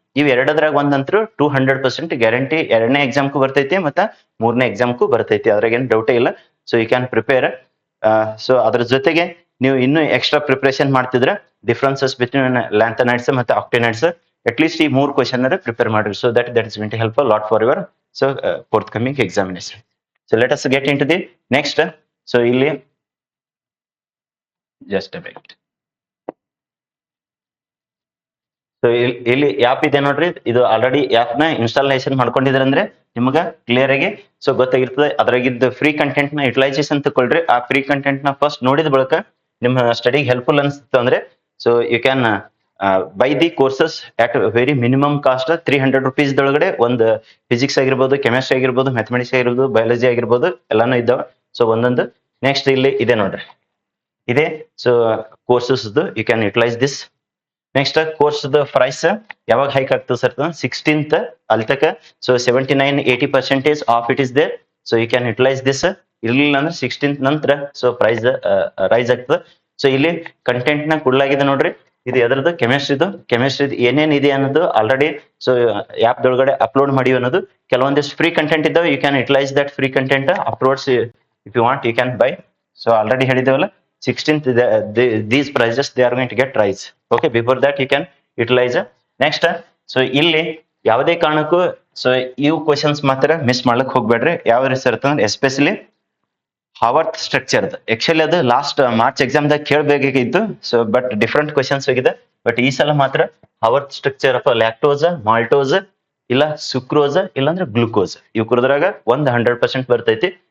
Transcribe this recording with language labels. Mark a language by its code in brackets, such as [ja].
[kn] ಇವ್ ಎರಡದ್ರಾಗ ಒಂದಂತರೂ 200% ಗ್ಯಾರಂಟಿ 2ನೇ ಎಕ್ಸಾಮ್ಗೂ ಬರ್ತೈತಿ ಮತ್ತೆ 3ನೇ ಎಕ್ಸಾಮ್ಗೂ ಬರ್ತೈತಿ. ಅದ್ರಾಗ ಏನ್ ಡೌಟೇ ಇಲ್ಲ. So you can prepare. So ಅದ್ರ ಜೊತೆಗೆ ನೀವು ಇನ್ನೂ ಎಕ್ಸ್ಟ್ರಾ ಪ್ರಿಪರೇಷನ್ ಮಾಡ್ತಿದ್ರೆ ಡಿಫರೆನ್ಸಸ್ ಬಿಟ್ವೀನ್ ಲ್ಯಾಂಥನೈಡ್ಸ್ ಮತ್ತೆ ಆಕ್ಟಿನೈಡ್ಸ್ ಅಟ್ ಲೀಸ್ಟ್ ಈ 3 ಕ್ವಶನ್ ಪ್ರಿಪೇರ್ ಮಾಡ್ರಿ. So that is going to help a lot for your so fourth coming examination. [en] So let us get into the next. So ಇಲ್ಲಿ just a minute. [kn] So ಇಲ್ಲಿ app ಇದೆ ನೋಡ್ರಿ, ಇದು already app ನ installation ಮಾಡ್ಕೊಂಡಿದ್ರೆ ಅಂದ್ರೆ ನಿಮ್ಗ ಕ್ಲಿಯರ್ ಆಗಿ ಸೊ ಗೊತ್ತಾಗಿರ್ತದೆ. ಅದ್ರಾಗಿದ್ದ ಫ್ರೀ ಕಂಟೆಂಟ್ ನ ಯುಟಿಲೈಸೇಷನ್ ತಗೊಳ್ರಿ. ಆ ಫ್ರೀ ಕಂಟೆಂಟ್ ನ ಫಸ್ಟ್ ನೋಡಿದ ಬಳಿಕ ನಿಮ್ಮ ಸ್ಟಡಿಗೆ ಹೆಲ್ಪ್ಫುಲ್ ಅನ್ಸುತ್ತೆ ಅಂದ್ರೆ so you can buy the courses at very minimum cost 300 rupees ದೊಳಗಡೆ ಒಂದು ಫಿಸಿಕ್ಸ್ ಆಗಿರ್ಬೋದು, ಕೆಮಿಸ್ಟ್ರಿ ಆಗಿರ್ಬೋದು, ಮ್ಯಾಥಮೆಟಿಕ್ಸ್ ಆಗಿರ್ಬೋದು, ಬಯಾಲಜಿ ಆಗಿರ್ಬೋದು ಎಲ್ಲಾನು ಇದ್ದಾವೆ. ಸೊ ಒಂದೊಂದು ನೆಕ್ಸ್ಟ್ ಇಲ್ಲಿ ಇದೆ ನೋಡ್ರಿ, ಇದೆ. So courses you can utilise this. Next course price ಯಾವಾಗ ಹೈಕ್ ಆಗ್ತದೆ ಸರ್? 16th ಅಲ್ಲಿ ತಕ. [en] So 79-80% of it is there. So you can utilise this. [kn] ಇರ್ಲಿಲ್ಲ ಅಂದ್ರೆ 16th ನಂತರ ಸೊ ಪ್ರೈಸ್ ರೈಸ್ ಆಗ್ತದೆ. ಸೊ ಇಲ್ಲಿ ಕಂಟೆಂಟ್ ನ ಕೊಡ್ಲಾಗಿದೆ ನೋಡ್ರಿ, ಇದು ಎದ್ರದ್ದು ಕೆಮಿಸ್ಟ್ರಿದು ಏನೇನ್ ಇದೆ ಅನ್ನೋದು ಆಲ್ರೆಡಿ ಸೊ ಆ್ಯಪ್ ದೊಳಗಡೆ ಅಪ್ಲೋಡ್ ಮಾಡಿವಿ ಅನ್ನೋದು. [en] ಕೆಲವೊಂದಿಷ್ಟು free content ಇದ್ದಾವೆ, you can utilise that free content uploads if you want, you can buy. So already ಹೇಳಿದೇವಲ್ಲ 16th these prices they are going to get rise. Okay, before that you can utilize. [kn] Next, so ಇಲ್ಲಿ ಯಾವುದೇ ಕಾರಣಕ್ಕೂ so ಇವು questions ಮಾತ್ರ miss ಮಾಡ್ಲಿಕ್ಕೆ ಹೋಗ್ಬೇಡ್ರಿ. ಯಾವ ರೀತಿ ಇರ್ತಂದ್ರೆ especially Haworth structure. Actually ಅದು last March ಎಕ್ಸಾಮ್ದಾಗ ಕೇಳಬೇಕಾಗಿತ್ತು. So but different questions ಹೋಗಿದೆ. ಬಟ್ ಈ ಸಲ ಮಾತ್ರ Haworth structure of lactose, maltose, ಇಲ್ಲ ಸುಕ್ರೋಸ್, ಇಲ್ಲಾಂದ್ರೆ ಗ್ಲೂಕೋಸ್, ಇವು ಕುಡಿದ್ರಾಗ 100% ಬರ್ತೈತಿ.